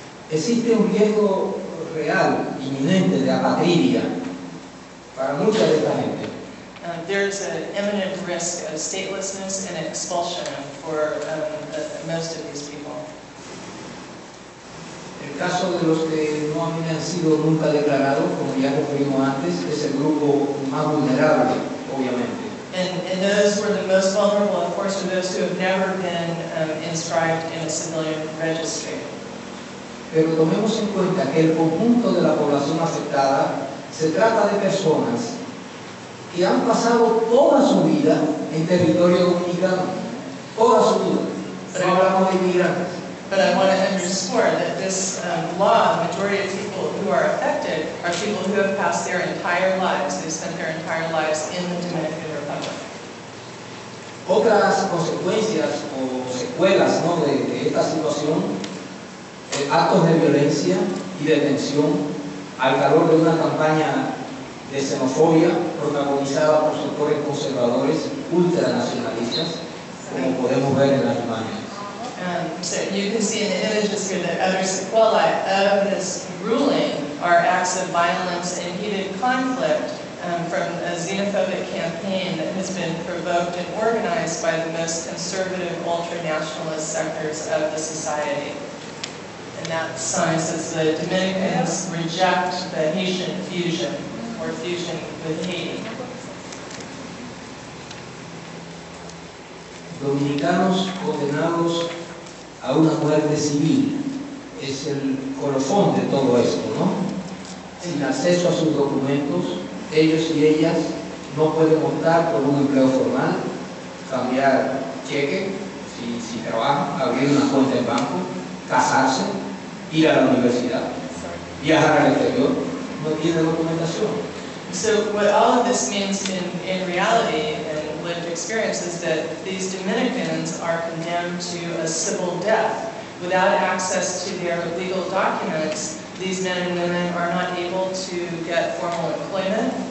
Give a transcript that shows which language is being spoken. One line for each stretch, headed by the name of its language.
Spanish: Existe un riesgo real, inminente, de apatridia para mucha de esta gente.
English: There's an imminent risk of statelessness and expulsion for most of these people.
Spanish: El caso de los que no habían sido nunca declarados, como ya referimos antes, es el grupo más vulnerable, obviamente.
English: And those were the most vulnerable, of course, are those who have never been inscribed in a civilian registry.
Spanish: Pero tomemos en cuenta que el conjunto de la población afectada se trata de personas que han pasado toda su vida en territorio dominicano, toda su vida. No hablamos de inmigrantes.
English: But I want to underscore that this law, the majority of people who are affected are people who have passed their entire lives, they've spent their entire lives in the Dominican Republic.
Spanish: Otras consecuencias o secuelas, ¿no?, de esta situación, actos de violencia y de tensión al calor de una campaña de xenofobia protagonizada por sectores conservadores ultranacionalistas, como podemos ver en las imágenes.
English: So you can see in the images here that other sequelae of this ruling are acts of violence and heated conflict from a xenophobic campaign that has been provoked and organized by the most conservative ultra-nationalist sectors of the society. And that sign says the Dominicans reject the Haitian fusion, or fusion with Haiti.
Spanish: Dominicanos condenados a una muerte civil es el colofón de todo esto, ¿no? Sin acceso a sus documentos, ellos y ellas no pueden optar por un empleo formal, cambiar cheque si trabajan, abrir una cuenta en banco, casarse, ir a la universidad, viajar al exterior, no tiene documentación.
English: So what all of this means in reality and lived experience is that these Dominicans are condemned to a civil death. Without access to their legal documents, these men and women are not able to get formal employment.